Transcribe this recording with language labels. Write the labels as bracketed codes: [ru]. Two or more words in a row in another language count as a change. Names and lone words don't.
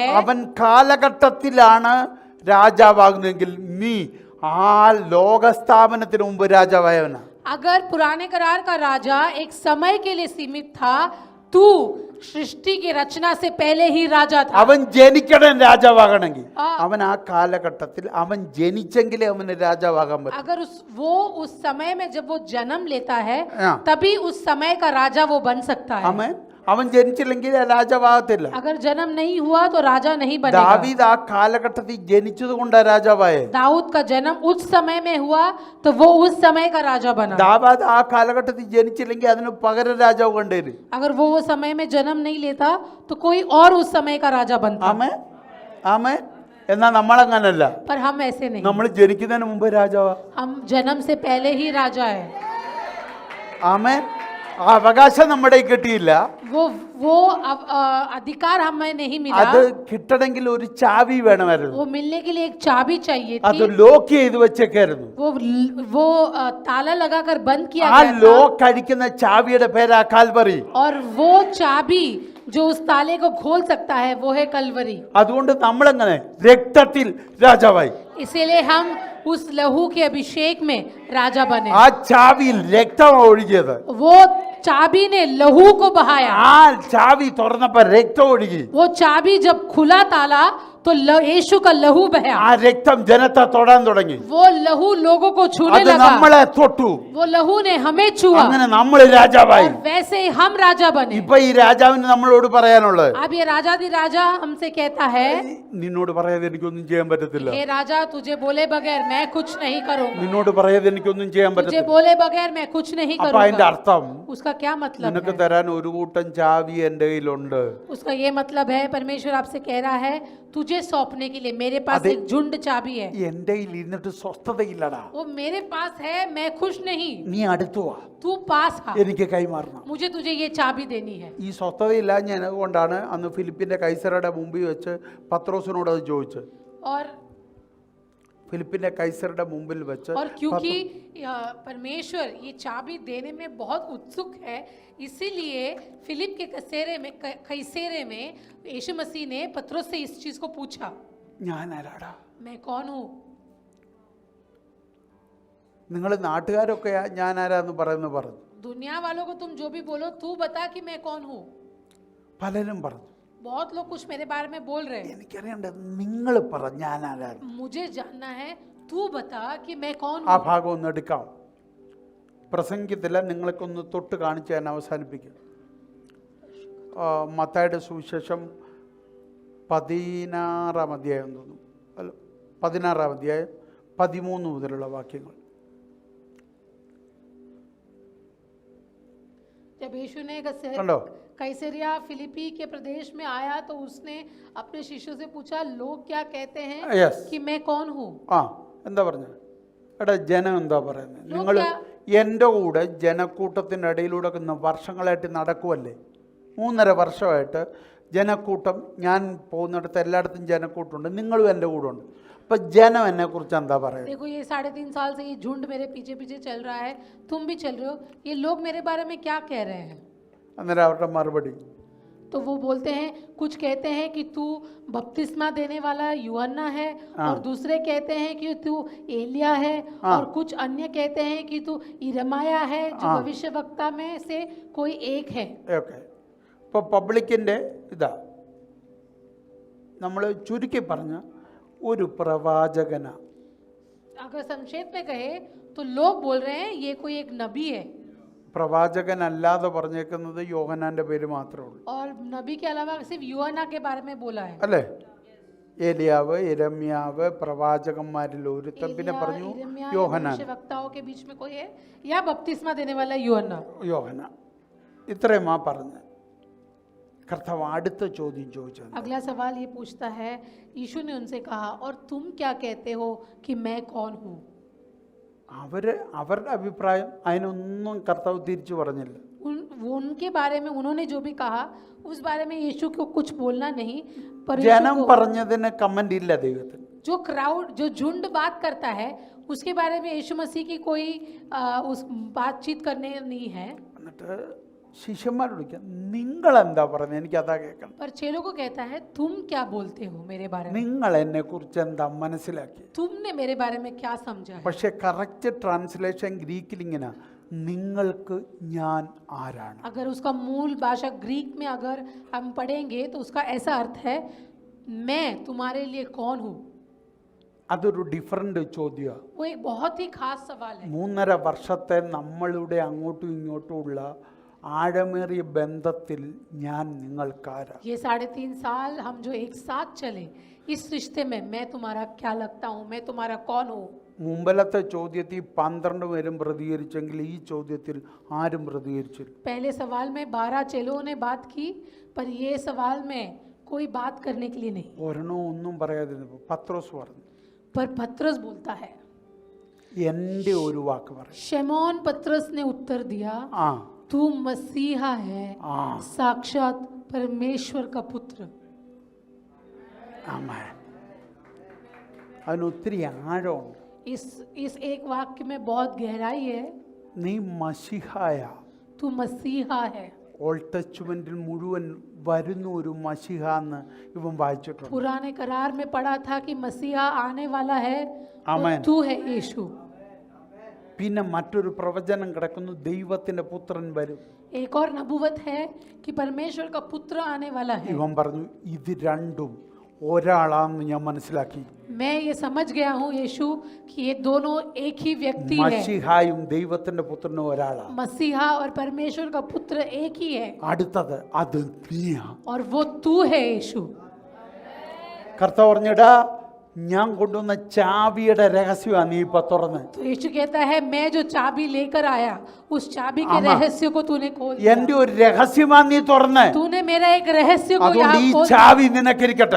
[ml] അവൻ കാലഘട്ടത്തിലാണ് രാജാവാകുന്നതെങ്കിൽ നീ ആ ലോകസ്ഥാപനത്തിന് മുമ്പ് രാജാവായവനാ. [hi] अगर पुराने करार का राजा एक समय के लिए सीमित था, तू सृष्टि की रचना से पहले ही राजा था। [ml] അവൻ ജനിക്കണം രാജാവാകണമെങ്കിൽ ആ. അവൻ ആ കാലഘട്ടത്തിൽ അവൻ ജനിച്ചെങ്കിലേ അവന് രാജാവാകാൻ പറ്റും. [hi] अगर वो उस समय में जब वो जन्म लेता है हाँ। तभी उस समय का राजा वो बन सकता है। [ml] ആമേൻ. അവൻ ജനിച്ചില്ലെങ്കിൽ രാജാവാകത്തില്ല. [hi] अगर जन्म नहीं हुआ तो राजा नहीं बनेगा। [ml] ദാവീദ് ആ കാലഘട്ടത്തിൽ ജനിച്ചത് കൊണ്ടാ രാജാവായേ. [hi] दाऊद का जन्म उस समय में हुआ तो वो उस समय का राजा बना। [ml] ദാവീദ് ആ കാലഘട്ടത്തിൽ ജനിച്ചില്ലെങ്കിൽ അതിന് പകരം രാജാവ് കണ്ടേര്. [hi] अगर वो समय में जन्म नहीं लेता तो कोई और उस समय का राजा बनता। [ml] ആമേൻ ആമേൻ. എന്നാൽ നമ്മളങ്ങനല്ല. [hi] पर हम ऐसे नहीं, [ml] നമ്മൾ ജനിക്കുന്നതിന് മുമ്പ് രാജാവാ. [hi] हम जन्म से पहले ही राजा है। [ml] ആമേൻ. ആ അവകാശം നമ്മുടെ കിട്ടിയില്ല. [hi] वो अधिकार हमें नहीं मिला। [ml] അത് കിട്ടണമെങ്കിൽ ഒരു ചാവി വേണമായിരുന്നു. [hi] वो मिलने के लिए एक चाबी चाहिए [ml] അത് [hi] थी। [ml] ലോക്ക് ചെയ്ത് വെച്ചേക്കായിരുന്നു. [hi] वो ताला लगाकर बंद किया [ml] ആ [hi] गया था। [ml] ലോക്ക് അടിക്കുന്ന ചാവിയുടെ പേരാ കാൽവറി. [hi] और वो चाबी जो उस ताले को खोल सकता है वो है कलवरी। [ml] അതുകൊണ്ട് നമ്മളെങ്ങനെ രക്തത്തിൽ രാജാവായി. [hi] इसीलिए हम उस लहू के अभिषेक में राजा बने। [ml] ആ ചാവിയിൽ രക്തമാണ് ഒഴുകിയത്. [hi] वो चाबी ने लहू को बहाया। [ml] ആ ചാവി തുറന്നപ്പോ രക്തം ഒഴുകി. [hi] वो चाबी जब खुला ताला तो यीशु का लहू बहा। [ml] ആ രക്തം ജനത്തെ തൊടാൻ തുടങ്ങി. [hi] वो लहू लोगों को छूने [ml] അത് [hi] लगा। [ml] നമ്മളെ തൊട്ടു. [hi] वो लहू ने हमें छुआ [ml] അങ്ങനെ നമ്മൾ രാജാവായി. [hi] और वैसे ही हम राजा बने। [ml] ഇപ്പൊ ഈ രാജാവിന് നമ്മളോട് പറയാനുള്ളത്, [hi] अब ये राजा हमसे कहता है, [ml] നിന്നോട് പറയാതെ എനിക്കൊന്നും ചെയ്യാൻ പറ്റത്തില്ല. [hi] हे राजा तुझे बोले बगैर मैं कुछ नहीं करूंगा। [ml] നിന്നോട് പറയാതെ എനിക്കൊന്നും ചെയ്യാൻ [hi] तुझे [ml] പറ്റത്തില്ല. [hi] बोले बगैर मैं कुछ नहीं [ml] അപ്പൊ അതിന്റെ [hi] करूंगा। [ml] അർത്ഥം [hi] उसका क्या मतलब [ml] നിനക്ക് [hi] है? [ml] തരാൻ ഒരു കൂട്ടം ചാവി എന്റെ കയ്യിലുണ്ട്. [hi] उसका ये मतलब है परमेश्वर आपसे कह रहा है तुझे सौंपने के लिए मेरे पास अरे- एक झुंड चाबी है। [ml] എന്റെ കയ്യിൽ ഇരുന്നിട്ട് സ്വസ്ഥതയില്ലടാ. [hi] वो मेरे पास है, मैं खुश नहीं। [ml] നീ അടുത്തു വാ, [hi] तू पास आ, [ml] എനിക്ക് കൈമാറണം. [hi] मुझे तुझे ये चाबी देनी है। [ml] ഈ സ്വസ്ഥതയില്ലാഞ്ഞത് കൊണ്ടാണ് അന്ന് ഫിലിപ്പിന്റെ കൈസറുടെ മുമ്പിൽ വെച്ച് പത്രോസിനോട് അത് ചോദിച്ചത്. [hi] और [ml] ഫിലിപ്പിന്റെ കൈസറുടെ മുമ്പിൽ വെച്ച് [hi] क्योंकि परमेश्वर ये चाबी देने में बहुत उत्सुक है, इसीलिए फिलिप के कैसरे में यीशु मसीह ने पत्रोस से इस चीज को पूछा, [ml] ഞാൻ ആരാടാ? [hi] मैं कौन हूँ? [ml] നിങ്ങൾ നാട്ടുകാരൊക്കെ ഞാൻ ആരാന്ന് പറയുന്നു പറഞ്ഞു. [hi] दुनिया वालों को तुम जो भी बोलो तू बता कि मैं कौन हूँ। [ml] പലരും പറഞ്ഞു. [hi] बहुत लोग कुछ मेरे बारे में बोल रहे हैं। [ml] എനിക്കറിയണ്ടത് നിങ്ങൾ പറ ഞാൻ ആരാണ്. [hi] मुझे जानना है, तू बता कि मैं कौन [ml] ആ [hi] हूँ। [ml] ഭാഗം ഒന്ന് എടുക്കാം. പ്രസംഗത്തില്ല, നിങ്ങൾക്കൊന്ന് തൊട്ട് കാണിച്ച് ഞാൻ അവസാനിപ്പിക്കും. മത്തായിയുടെ സുവിശേഷം 16-ാം അധ്യായം തോന്നുന്നു, അല്ല 16-ാം അധ്യായം 13 മുതലുള്ള വാക്യങ്ങൾ. [hi] जब यीशु ने [ml] കണ്ടോ? [hi] कैसरिया फिलिपी के प्रदेश में आया तो उसने अपने शिष्यों से पूछा, लोग क्या कहते हैं [en] Yes. [hi] कि मैं कौन हूँ? [ml] ആ എന്താ പറഞ്ഞത്? എടാ ജനം എന്താ പറയുന്നത്? ലോക- നിങ്ങൾ എൻ്റെ കൂടെ ജനക്കൂട്ടത്തിൻ്റെ ഇടയിലൂടെ വർഷങ്ങളായിട്ട് നടക്കുമല്ലേ? 3.5 വർഷമായിട്ട് ജനക്കൂട്ടം, ഞാൻ പോകുന്നിടത്ത് എല്ലായിടത്തും ജനക്കൂട്ടമുണ്ട്, നിങ്ങളും എൻ്റെ കൂടെ ഉണ്ട്. അപ്പം ജനം എന്നെ കുറിച്ച് എന്താ പറയുന്നത്? [hi] देखो ये 3.5 साल से ये झुंड मेरे पीछे पीछे चल रहा है, तुम भी चल रहे हो, ये लोग मेरे बारे में क्या कह रहे हैं? [ml] അന്നേരം അവരുടെ മറുപടി, [hi] तो वो बोलते हैं, कुछ कहते हैं कि तू बपतिस्मा देने वाला यूहन्ना है, और दूसरे कहते हैं कि तू एलिया है, और कुछ अन्य कहते हैं कि तू यिर्मयाह है, जो भविष्यवक्ता में से कोई एक है। [ml] ഓക്കെ. ഇപ്പോൾ പബ്ലിക്കിൻ്റെ ഇതാ നമ്മൾ ചുരുക്കി പറഞ്ഞ ഒരു പ്രവാചകന. [hi] अगर संक्षेप में कहे तो लोग बोल रहे हैं ये कोई एक नबी है, [ml] പ്രവാചകനല്ലാതെ പറഞ്ഞേക്കുന്നത് യോഹന്നാൻ്റെ പേര് മാത്രമേ ഉള്ളൂ, [hi] और नबी के अलावा सिर्फ यूहन्ना के बारे में बोला है। [ml] അല്ലേ? ഏലിയാവ്, യിരെമ്യാവ്, പ്രവാചകന്മാരിൽ ഒരുത്തൻ, പിന്നെ പറഞ്ഞു [hi] यिर्मयाह, [ml] യോഹന്നാൻ. [hi] भविष्यवक्ताओं के बीच में कोई है, या बपतिस्मा देने वाला यूहन्ना। [ml] യോഹന്നാൻ. ഇത്രയുമാ പറഞ്ഞ്. കർത്താവ് അടുത്ത ചോദ്യം ചോദിച്ചത്, [hi] अगला सवाल ये पूछता है, यीशु ने उनसे कहा, और तुम क्या कहते हो कि मैं कौन हूँ? [ml] അവരുടെ അഭിപ്രായം അതിനൊന്നും കർത്താവ് തിരിച്ചു പറഞ്ഞില്ല. [hi] उनके बारे में उन्होंने जो भी कहा उस बारे में यीशु को कुछ बोलना नहीं, पर [ml] ജനം പറഞ്ഞതിന് കമന്റ് ഇല്ല ദൈവത്തിന്. [hi] जो क्राउड, जो झुंड बात करता है उसके बारे में यीशु मसीह की कोई उस बातचीत करने नहीं है। [ml] എന്നിട്ട് ശിഷ്യന്മാരോട് ചോദിക്കാം, നിങ്ങൾ എന്താ പറഞ്ഞത്? എനിക്ക് അതാ കേൾക്കണം. [hi] पर चेलों को कहता है, तुम क्या बोलते हो मेरे बारे में? [ml] നിങ്ങൾ എന്നെ കുറിച്ച് എന്താ മനസ്സിലാക്കി? [hi] तुमने मेरे बारे में क्या समझा है? [ml] പക്ഷെ [en] correct translation [ml] ഗ്രീക്കിൽ ഇങ്ങനെ, നിങ്ങൾക്ക് ഞാൻ ആരാണ്. [hi] अगर उसका मूल भाषा ग्रीक में अगर हम पढ़ेंगे तो उसका ऐसा अर्थ है, मैं तुम्हारे लिए कौन हूँ। [ml] അതൊരു ഡിഫറെൻ്റ് ചോദ്യമാണ്. [hi] वो एक बहुत ही खास सवाल है। [ml] 3.5 വർഷത്തെ നമ്മളുടെ അങ്ങോട്ടും ഇങ്ങോട്ടും ഉള്ള ആഴമേറിയ ബന്ധത്തിൽ ഞാൻ നിങ്ങൾക്കാരാ. [hi] ये 3.5 साल हम जो एक साथ चले, इस रिश्ते में मैं तुम्हारा क्या लगता हूँ, मैं तुम्हारा कौन हूँ. [ml] മുമ്പലത്തെ ചോദ്യത്തിൽ 12 പേരും പ്രതികരിച്ചെങ്കിൽ ഈ ചോദ്യത്തിൽ ആരും പ്രതികരിച്ചില്ല. [hi] पहले सवाल में 12 चेलों ने बात की, पर ये सवाल में कोई बात करने के लिए नहीं. [ml] ഒരെണ്ണം ഒന്നും പറയാതിരുന്നപ്പോൾ പത്രോസ് പറഞ്ഞു, [hi] पर पतरस बोलता है, [ml] എൻ്റെ ഒരു വാക്ക് പറയും. [hi] शमौन पतरस ने उत्तर दिया, [ml] ആ [hi] तू मसीहा है, हाँ। साक्षात परमेश्वर का पुत्र. [ml] ആമേൻ. അതിന് ഒത്തിരി ആഴമുണ്ട്. [hi] इस एक वाक्य में बहुत गहराई है. [ml] നീ മശിഹായ. [hi] तू मसीहा है. [ml] ഓൾഡ് ടെസ്റ്റ്മെന്റിൽ മുഴുവൻ വരുന്ന ഒരു മശിഹ എന്ന് ഇവൻ വായിച്ചിട്ടുണ്ട്. [hi] पुराने करार में पढ़ा था कि मसीहा आने वाला है, आमीन। और तू है यीशु. [ml] പിന്നെ മറ്റൊരു പ്രവചനം കിടക്കുന്നു, ദൈവത്തിന്റെ പുത്രൻ വരും. [hi] एक और नबूवत है कि परमेश्वर का पुत्र आने वाला है. [ml] ഇവൻ പറഞ്ഞു ഇത് രണ്ടും ഒരാളാണെന്ന് ഞാൻ മനസ്സിലാക്കി. [hi] मैं ये समझ गया हूँ यीशु कि ये दोनों एक ही व्यक्ति है. [ml] മശിഹായും ദൈവത്തിന്റെ പുത്രനും ഒരാളാണ്. [hi] मसीहा और परमेश्वर का पुत्र एक ही है, [ml] അടുത്തത് അത് നീയാ. [hi] और वो तू है यीशु. [ml] കർത്താവ് പറഞ്ഞിടാ, ഞാൻ കൊണ്ടുവന്ന ചാവിയുടെ രഹസ്യമാണ് നീ ഇപ്പൊ തുറന്ന്. [hi] तो यीशु कहता है, मैं जो चाबी लेकर आया, उस चाबी के आमा। रहस्य को तूने खोल दिया. [ml] എന്റെ ഒരു രഹസ്യമാണ് നീ തുറന്ന്. [hi] तूने मेरा एक रहस्य को [ml] അതുകൊണ്ട് [hi] यहाँ [ml] ഈ [hi] खोल दिया. [ml] ചാവി നിനക്കിരിക്കട്ടെ.